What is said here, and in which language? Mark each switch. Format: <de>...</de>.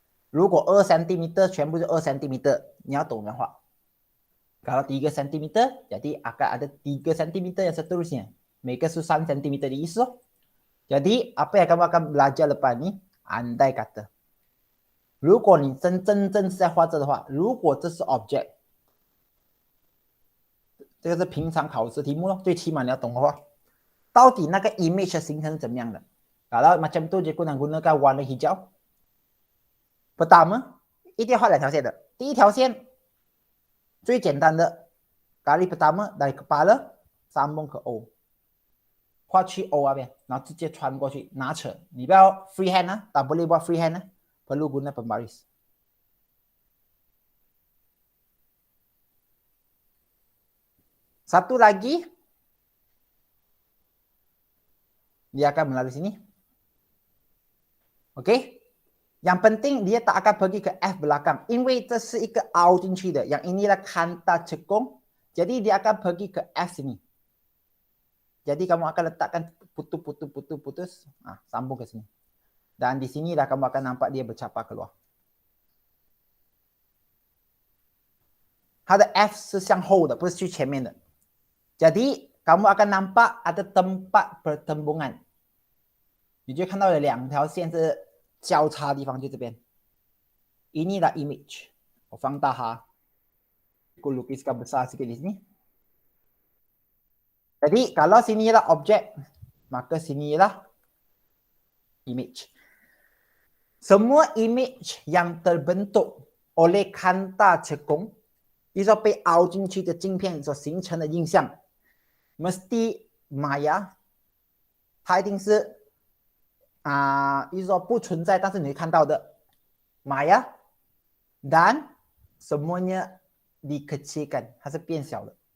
<zh>如果2 cm 全部是2 cm, 你要懂的话.</zh> <ms>Kalau 3 cm, jadi akan ada 3 cm yang seterusnya. Mereka su</ms> <zh>3 cm 的意思哦。</zh> <ms>Jadi, apa yang kamu akan belajar lepas ni? Andai kata.</ms> <zh>如果你真正是在画这的话，如果这是 object, 这个是平常考试题目咯，最起码你要懂的话，到底那个 image 的形成是怎么样的。</zh> <ms>Kalau macam tu cikgu nak gunakan warna hijau.</ms> <zh>Pertama, 一定要画两条线的。第一条线最简单的</zh> <ms>garis pertama dari kepala sambung ke O，</ms> <zh>画去 O 那边，然后直接穿过去，拿扯。你不要 freehand 啊，</zh> <ms>tak boleh buat freehand 啊， perlu guna pembaris。 Satu lagi, dia akan melalui sini. Okey? Yang penting dia tak akan pergi ke F belakang.</ms> <zh>因为这是一个凹进去的，</zh> <ms>yang inilah kanta cekung. Jadi dia akan pergi ke F sini. Jadi kamu akan letakkan putus, sambung ke sini. Dan di sini dah kamu akan nampak dia bercapa keluar.</ms> <zh>它的 F 是向后的，不是去前面的。</zh> <ms>Jadi, kamu akan nampak ada tempat pertembungan.</ms> <zh>你就看到有两条线是交叉的地方，就这边。</zh> <ms>Inilah image.</ms> <zh>我放大它，</zh> <ms>aku lukiskan besar sikit di sini. Jadi, kalau sini ialah objek, maka sini ialah image. Semua image yang terbentuk oleh kanta cekung,</ms> <zh>也就是被凹进去的镜片所形成的印象。 mesti maya， 它一定是就是说不存在，但是你会看到的 maya，</zh> <ms>dan semuanya dikecilkan，</ms> <zh>它是变小的。</zh>